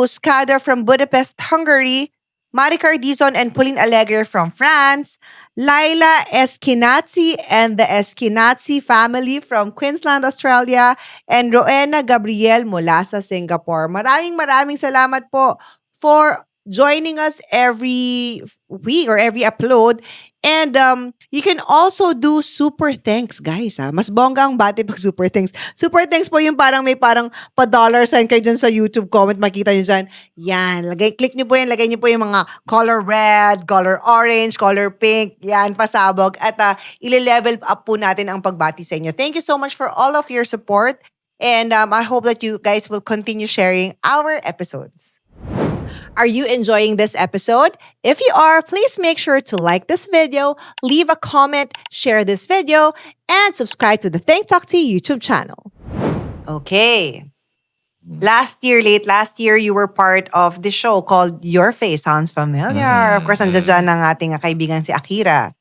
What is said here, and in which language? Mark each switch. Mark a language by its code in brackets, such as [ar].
[en] Buscada from Budapest, Hungary, Maricar Dizon and Pauline Alegre from France, Laila Eskinazzi and the Eskinazzi family from Queensland, Australia, and Roena Gabriel [tl] mula sa [en] Singapore. [tl] Maraming salamat po [en] for joining us every week or every upload. And you can also do super thanks, guys. [tl] Mas bongga ang bati pag super thanks. Super thanks po yung may parang pa-dollar sign kayo dyan sa YouTube comment. Makita nyo dyan. Yan. Click nyo po yan. Lagay nyo po yung mga color red, color orange, color pink. Yan, pasabog. At ile-level up po natin ang pagbati sa inyo. [en] Thank you so much for all of your support. And I hope that you guys will continue sharing our episodes. Are you enjoying this episode? If you are, please make sure to like this video, leave a comment, share this video, and subscribe to the Think Talk Tea YouTube channel. Okay. Late last year, you were part of the show called Your Face Sounds Familiar. [tl] Of course, nandiyan dyan ang ating kaibigan si Akira.